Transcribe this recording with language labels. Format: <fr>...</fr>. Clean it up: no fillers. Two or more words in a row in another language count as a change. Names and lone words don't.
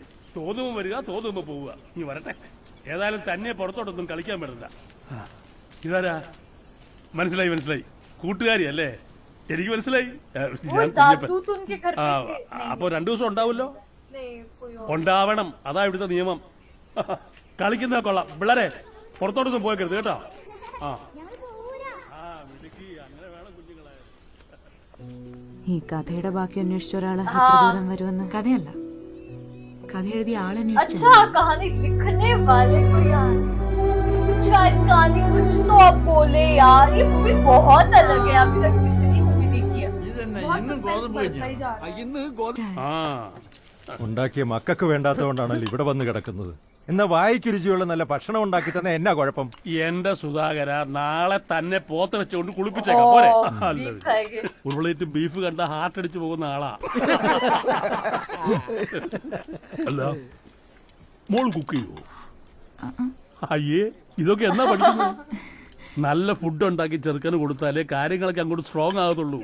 <ml>തോന്നുമ്പോ വരിക, തോന്നുമ്പോ പോവുക. നീ വരട്ടെ. ഏതായാലും തന്നെ പുറത്തോട്ടൊന്നും കളിക്കാൻ പറ്റില്ല. ഇതാരാ? മനസ്സിലായി മനസ്സിലായി, കൂട്ടുകാരിയല്ലേ? എനിക്ക് മനസ്സിലായി.</ml> <hi>वो दादू तो उनके घर ആ, पे थे।</hi> <ml>അപ്പൊ 2 ദിവസം ഉണ്ടാവുമല്ലോ?</ml> <hi>नहीं कोई और।</hi> <ml>ഉണ്ടാവണം, അതാ ഇവിടുത്തെ നിയമം. കളിക്കുന്ന കൊള്ളാം. പിള്ളേരെ പുറത്തോട്ടൊന്നും പോയേക്കരുത് കേട്ടോ. ആ ഈ കഥയുടെ ബാക്കി അന്വേഷിച്ച ഒരാള് എത്ര ദൂരം വരുമെന്ന്. കഥയല്ല, കഥ എഴുതിയ ആളന്വേഷിച്ചു.</ml> <hi>अच्छा, कहानी लिखने वाले को यार, शायद कहानी कुछ तो आप बोले यार। ये मूवी बहुत अलग है, अभी तक जितनी मूवी देखी है। बहुत suspense बढ़ता ही जा रहा है। ആ</hi> <ml>ഉണ്ടാക്കിയ മക്കൾക്ക് വേണ്ടാത്തതുകൊണ്ടാണല്ലോ ഇവിടെ വന്ന് കിടക്കുന്നത്. എന്നാ വായിക്ക് രുചിയുള്ള നല്ല ഭക്ഷണം ഉണ്ടാക്കി തന്നെ എന്നാ കുഴപ്പം? എന്റെ സുധാകര, നാളെ തന്നെ പോത്ത് വെച്ചുകൊണ്ട് കുളിപ്പിച്ചേക്കാം പോരെ? അല്ല,</ml> <hi>बीफ खाएंगे।</hi> <ml>ഉരുളയിട്ട് ബീഫ് കണ്ട ഹാർട്ട് അടിച്ചു പോകുന്ന ആളാ. അല്ല, മോൾ കുക്ക് ചെയ്യോ? അയ്യേ, ഇതൊക്കെ എന്നാ പഠിക്കുന്നത്? നല്ല ഫുഡ് ഉണ്ടാക്കി ചെറുക്കന് കൊടുത്താലേ കാര്യങ്ങളൊക്കെ അങ്ങോട്ട് സ്ട്രോങ് ആകത്തുള്ളൂ.</ml>